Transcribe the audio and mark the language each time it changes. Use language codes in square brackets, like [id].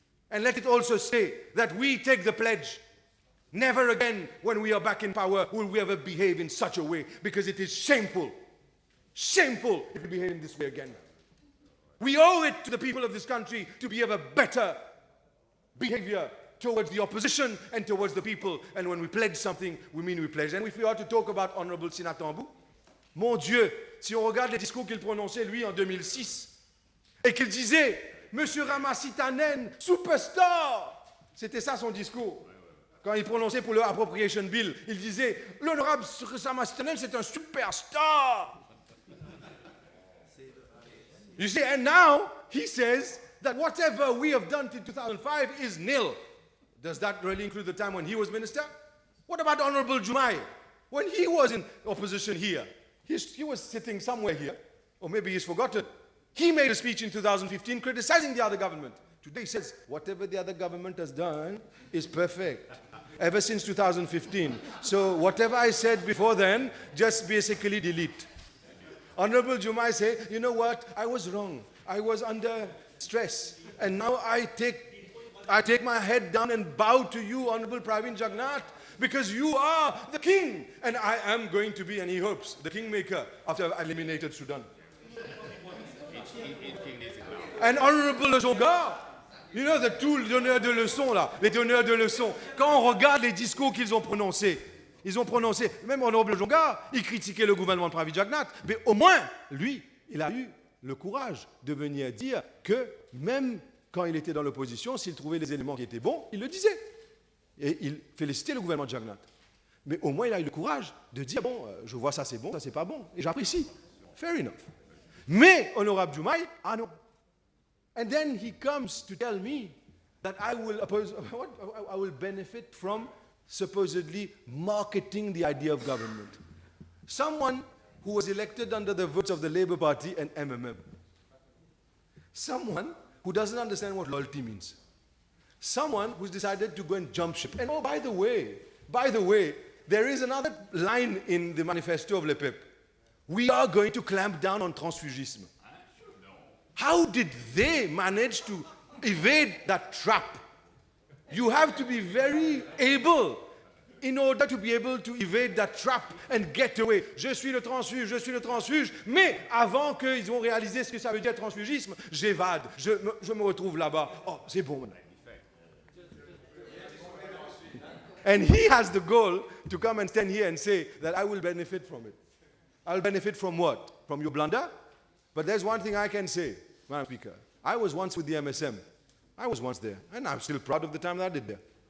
[en] And let it also say that we take the pledge. Never again, when we are back in power, will we ever behave in such a way, because it is shameful. Shameful if we behave in this way again. We owe it to the people of this country to be of a better behavior towards the opposition and towards the people. And when we pledge something, we mean we pledge. And if we are to talk about Honorable Sinatambu, [fr] mon Dieu, si on regarde les discours qu'il prononçait, lui, en 2006, et qu'il disait, Monsieur Ramasitanen, superstar, c'était ça son discours. Quand il prononçait pour le Appropriation Bill, il disait, l'honorable Ramasitanen, c'est un superstar. [en] You see, and now he says that whatever we have done in 2005 is nil. Does that really include the time when he was minister? What about Honorable Jumai? When he was in opposition here, he was sitting somewhere here, or maybe he's forgotten. He made a speech in 2015 criticizing the other government. Today he says, whatever the other government has done is perfect. Ever since 2015. So whatever I said before then, just basically delete. Honorable Jumai said, you know what, I was wrong. I was under stress. And now I take my head down and bow to you, Honorable Pravin Jagnnath, because you are the king. And I am going to be, and he hopes, the kingmaker after I've eliminated Sudan. And Honorable Zonga, you know, the two [fr] donneurs de leçons, là, les donneurs de leçons, quand on regarde les discours qu'ils ont prononcés, même Honorable Zonga, il critiquait le gouvernement de Pravin Jagnnath, mais au moins, lui, il a eu le courage de venir dire que même quand il était dans l'opposition, s'il trouvait des éléments qui étaient bons, il le disait. Et il félicitait le gouvernement de Jagnnath. Mais au moins, il a eu le courage de dire, bon, je vois ça c'est bon, ça c'est pas bon. Et j'apprécie. [en] Fair enough. [fr] Mais, honorable Jumaï, ah non. [en] And then he comes to tell me that I will benefit from supposedly marketing the idea of government. Someone who was elected under the votes of the Labour Party and MMM. Someone who doesn't understand what loyalty means. Someone who's decided to go and jump ship. And oh, by the way, there is another line in the manifesto of Le PEP. We are going to clamp down on transfugisme. How did they manage to evade that trap? You have to be very able in order to be able to evade that trap and get away. [fr] Je suis le transfuge, mais avant qu'ils ont réalisé ce que ça veut dire transfugisme, j'évade, je me retrouve là-bas. Oh, c'est bon maintenant. [en] And he has the goal to come and stand here and say that I will benefit from it. I'll benefit from what? From your blunder? But there's one thing I can say, Madam Speaker. I was once with the MSM. I was once there. And I'm still proud of the time that I did there.